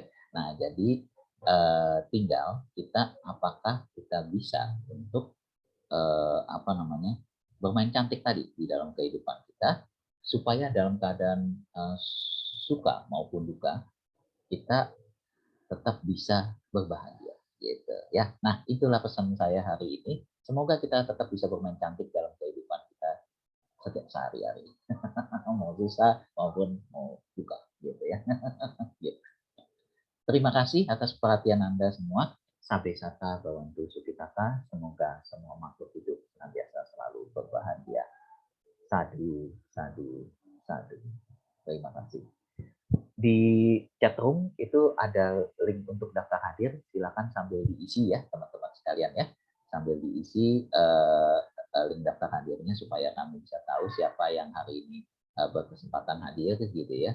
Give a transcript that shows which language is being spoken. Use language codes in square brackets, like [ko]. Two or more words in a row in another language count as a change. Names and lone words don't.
[id] Nah, jadi tinggal kita apakah kita bisa untuk bermain cantik tadi di dalam kehidupan kita supaya dalam keadaan suka maupun duka kita tetap bisa berbahagia gitu ya. Nah, itulah pesan saya hari ini. Semoga kita tetap bisa bermain cantik dalam kehidupan kita setiap sehari-hari. Mau susah maupun mau duka gitu ya. Gitu. Terima kasih atas perhatian Anda semua. [pi] Sampai sata bawantu sukitata. [id] Semoga semua makhluk hidup senantiasa selalu berbahagia. [pi] Sadu, sadu, sadu. [id] Terima kasih. Di chatroom itu ada link untuk daftar hadir. Silakan sambil diisi ya teman-teman sekalian ya. Sambil diisi link daftar hadirnya supaya kami bisa tahu siapa yang hari ini berkesempatan hadir gitu ya.